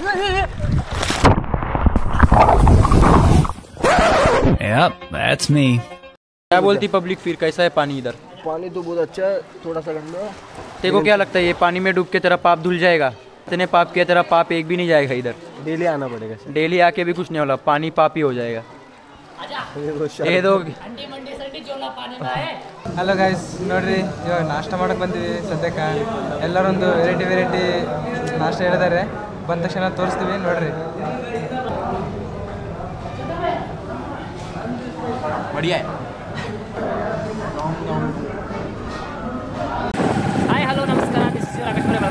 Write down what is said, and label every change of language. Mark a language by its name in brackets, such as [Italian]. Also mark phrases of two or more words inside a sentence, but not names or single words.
[English] Yep, that's me. [Hindi] क्या बोलती पब्लिक फिर कैसा है पानी इधर? पानी तो बहुत अच्छा है, थोड़ा सा गंदा। तेरे को क्या लगता है ये पानी में डूब के तेरा पाप धुल जाएगा? इतने पाप किया तेरा पाप एक भी नहीं जाएगा इधर। डेली आना पड़ेगा। डेली आके भी कुछ नहीं होला, पानी पाप ही हो जाएगा। ये दो [English] hello guys, [Kannada] ನೋಡ್ರಿ ಇವಾಗ ನಾಷ್ಟ ಮಾಡಕ್ಕೆ ಬಂದಿವಿ. ಸದ್ಯಕ್ಕೆ ಎಲ್ಲರೊಂದು ವೆರೈಟಿ ನಾಷ್ಟ ಹೇಳಿದ್ದಾರೆ. ಬಂದ ತಕ್ಷಣ ತೋರಿಸ್ತೀವಿ ನೋಡ್ರಿ. [English] hi hello [Kannada] ನಮಸ್ಕಾರ, [English] this is Rakesh [Kannada] ಅವರೇ.